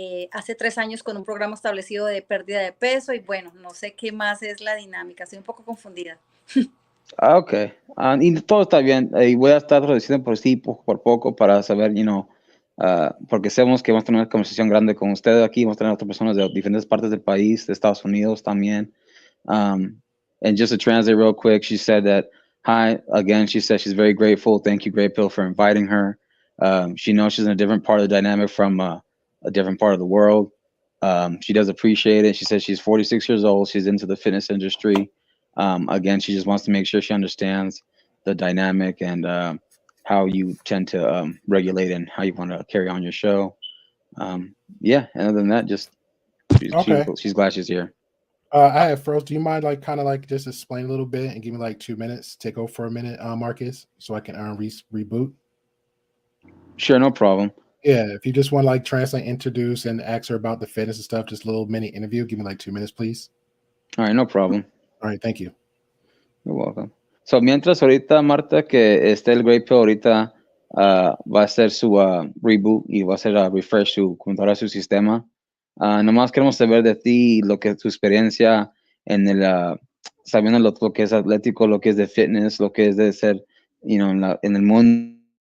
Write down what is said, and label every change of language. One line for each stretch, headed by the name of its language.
Spanish: Hace 3 años con un programa establecido de pérdida de peso y bueno, no sé qué más es la dinámica, estoy un poco confundida. Ok. Y todo está bien. Y voy a estar traduciendo por sí, poco por poco, para saber, porque sabemos que vamos a tener una conversación grande con ustedes aquí, vamos a tener otras personas de diferentes partes del país, de Estados Unidos también.
English: And just to translate real quick, she said that, hi, again, she said she's very grateful. Thank you, Great Pill, for inviting her. She knows she's in a different part of the dynamic from a different part of the world. She does appreciate it. She says she's 46 years old. She's into the fitness industry. Again, she just wants to make sure she understands the dynamic and how you tend to regulate and how you want to carry on your show. And other than that, just she's glad she's here. I have first. Do you mind just explain a little bit and give me like 2 minutes? Take over for a minute, Marcus, so I can reboot. Sure, no problem. Yeah, if you just want to translate, introduce, and ask her about the fitness and stuff, just a little mini interview. Give me like 2 minutes, please. All right, no problem. All right, thank you. You're welcome.
Spanish: So, mientras ahorita, Marta, que esté el Great Pill, ahorita va a hacer su reboot y va a hacer refresh su computadora, su sistema. Nomás queremos saber de ti, lo que es tu experiencia en sabiendo lo que es atlético, lo que es de fitness, lo que es de ser, en el mundo.